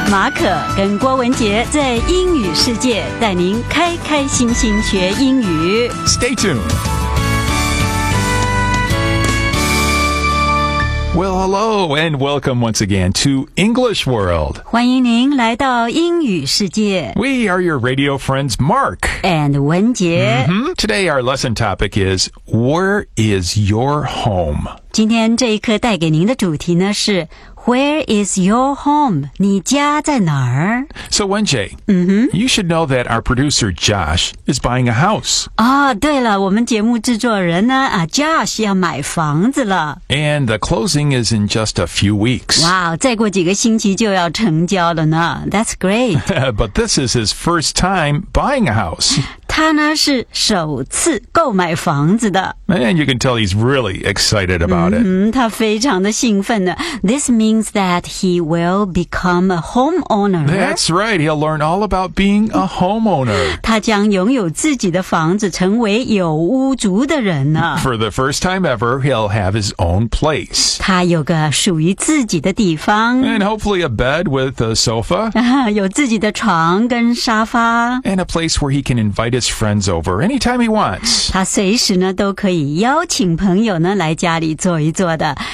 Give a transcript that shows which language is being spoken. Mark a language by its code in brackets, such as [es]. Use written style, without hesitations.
[zh] 马可跟郭文杰在英语世界带您开开心心学英语。 [en] Stay tuned. Well, hello and welcome once again to English World. [zh] 欢迎您来到英语世界。 [en] We are your radio friends, Mark. And 文杰。 Mm-hmm. Today our lesson topic is, where is your home? [zh] 今天这一课带给您的主题呢是 [en] Where is your home? [zh] 你家在哪儿? [en] So, Wenjie,、you should know that our producer Josh is buying a house. [zh] 啊、oh, 对了我们节目制作人呢、Josh 要买房子了。 [en] And the closing is in just a few weeks. [zh] 哇、wow, 再过几个星期就要成交了呢。 [en] That's great. But this is his first time buying a house. [zh] 他呢是首次购买房子的。 [en] And you can tell he's really excited about it. [zh] 他非常的兴奋的。 [en] This means that he will become a homeowner. That's right. He'll learn all about being a homeowner. [zh] 他将拥有自己的房子成为有屋主的人呢。 [en] For the first time ever, he'll have his own place. [zh] 他有个属于自己的地方。 [en] And hopefully a bed with a sofa. [zh] 有自己的床跟沙发。 [en] And a place where he can invite his friends over anytime he wants. [zh] 他随时呢都可以邀请朋友呢来家里坐一坐的。